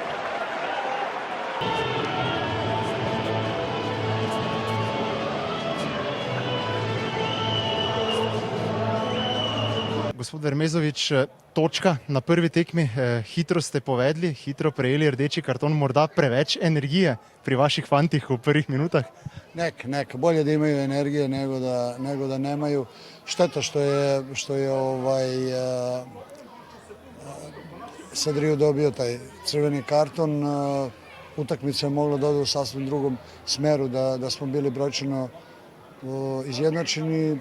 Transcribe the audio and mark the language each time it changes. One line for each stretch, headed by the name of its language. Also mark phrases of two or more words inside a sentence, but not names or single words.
Slovenian: Gospod Vermezovič, točka na prvi tekmi, hitro ste povedli, hitro prejeli rdeči karton, morda preveč energije pri vaših fantih v prvih minutah?
Serbian: Nek, bolje da imaju energije nego da nemaju. Šteta što je Sadriju dobio taj crveni karton. Utakmica je mogla da ode u sasvim drugom smeru, da smo bili brojčano izjednačeni.